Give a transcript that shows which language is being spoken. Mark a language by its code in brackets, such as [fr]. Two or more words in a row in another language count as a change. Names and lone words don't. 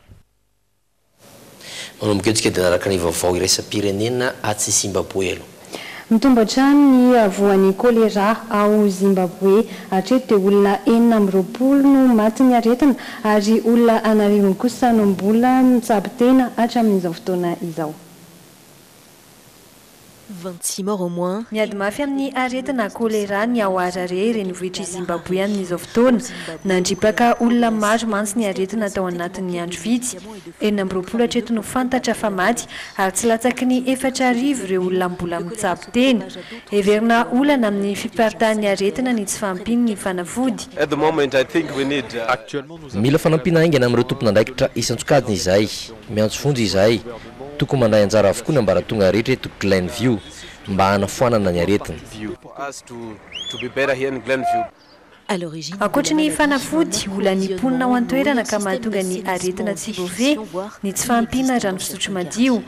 [mg] Manomboka dia naraka ny vaovao iraisam-pirenena aty Zimbabwe aloha. Mitombo hatrany ny voan'ny kolera ao Zimbabwe hatreto dia olona 420 no maty ny aretina ary olona 100 kosa no mbola mitsabo tena hatramin'izao fotoana izao. [fr] 26 morts au moins. [mg] Miady mafy amin'ny aretina kolera ny ao Harare renivohitry Zimbabwe amin'izao fotoana nandripaka olona maro mantsy ny aretina tao anatin'ny andro vitsy. 20 hatreto no fantatra fa maty ary tsy latsaky ny 4,000 ireo olona mbola mitsabo tena. Heverina olana amin'ny fiparitahan'ny aretina ny tsy fampiny ny fanafody. [en] At the moment I think we need [mg] mila fanampina aingana amin'ireo tompon'andraikitra isan-tsokajiny izay miantso fonjy izay tokony mandray anjara avokoa ny ambaratonga rehetra eto Glenview mba hanafoanana ny aretina. Ankoatra ny fanafody olany ponina ao an-toerana ka mahatonga ny aretina tsy voave ny tsy fahampiana rano fisotro madio.